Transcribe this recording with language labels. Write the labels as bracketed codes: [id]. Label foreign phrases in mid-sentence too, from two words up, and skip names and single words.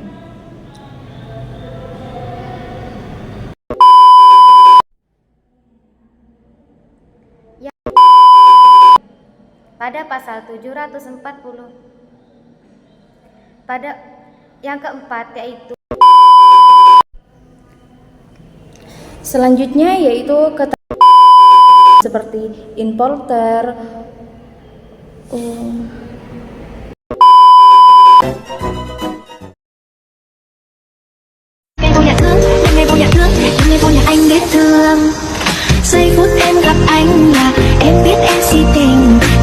[id] pada pasal 740. Pada yang keempat yaitu selanjutnya yaitu seperti importer, [vi] Ngày vô nhà thương, ngày vô nhà thương, ngày vô nhà anh biết thương. Giây phút em gặp anh là em biết em si tình.